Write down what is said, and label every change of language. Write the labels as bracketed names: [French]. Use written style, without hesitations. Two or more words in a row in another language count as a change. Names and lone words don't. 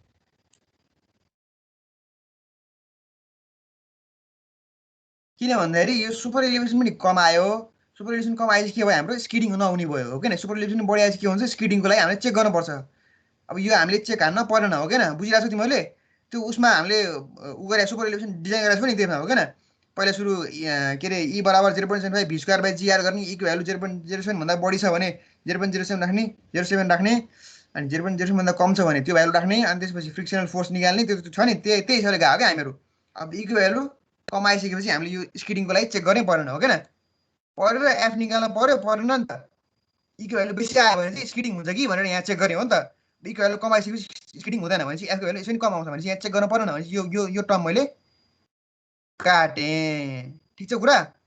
[Nepali] किन भन्दाखेरि यो [English] super elevation [Nepali] पनि कम आयो [English] super elevation [Nepali] कम आएपछि के भयो हाम्रो स्किडिङ नहुने भयो हो किन [English] super elevation [Nepali] बढी आएपछि के हुन्छ स्किडिङको लागि हामीले चेक गर्नुपर्छ अब यो हामीले चेक हान्न परेन हो किन बुझिरहेको छौ तिमीहरूले त्यो उसमा हामीले उ गरे [English] super elevation [Nepali] डिजाइन गरेको पनि त्यसमा हो किन पहिला सुरु के अरे ई बराबर 0.75 [English] V square by gR [Nepali] गर्ने ईको भ्यालु 0.07 भन्दा बढी छ भने 0.07 राख्ने 0.7 राख्ने अनि 0.07 भन्दा कम छ भने त्यो भ्यालु राख्ने अनि त्यसपछि [English] frictional force [Nepali] निकाल्ने त्यो छ नि त्यही हिसाबले गएको क्या हामीहरू अब ईको भ्यालु कम आइसकेपछि हामीले यो स्किडिङको लागि चेक गर्नै परेन हो किन परेर एफ निकाल्न पर्यो परेन नि त ईको भ्यालु बेसी आयो भने चाहिँ स्किडिङ हुन्छ कि भनेर यहाँ चेक गर्ने हो नि त ईको भ्यालु कम आइसकेपछि स्किडिङ हुँदैन भनेपछि एफको भ्यालु यसरी कम आउँछ भनेपछि यहाँ चेक गर्न परेन भनेपछि यो टर्म मैले काटेँ ठिक छ कुरा